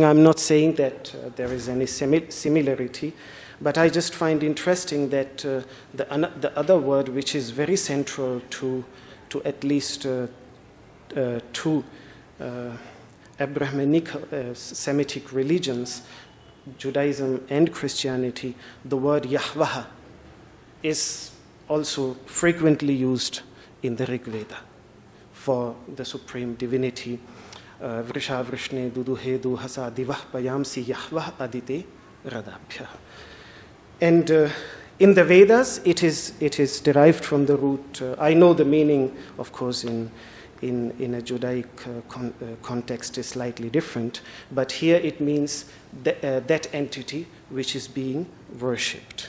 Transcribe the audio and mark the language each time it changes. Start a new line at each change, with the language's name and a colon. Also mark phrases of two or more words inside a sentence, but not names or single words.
English: I'm not saying that there is any similarity, but I just find interesting that the other word, which is very central to at least two Abrahamic Semitic religions, Judaism and Christianity, the word Yahweh is also frequently used in the Rig Veda for the supreme divinity.
Sanskrit: Vrisha Vrishne Duduhe Duhasa Divah Payamsi Yahweh Adite Radabhya.
English: And in the Vedas, it is derived from the root. I know the meaning, of course, in a Judaic context is slightly different, but here it means that entity which is being worshipped.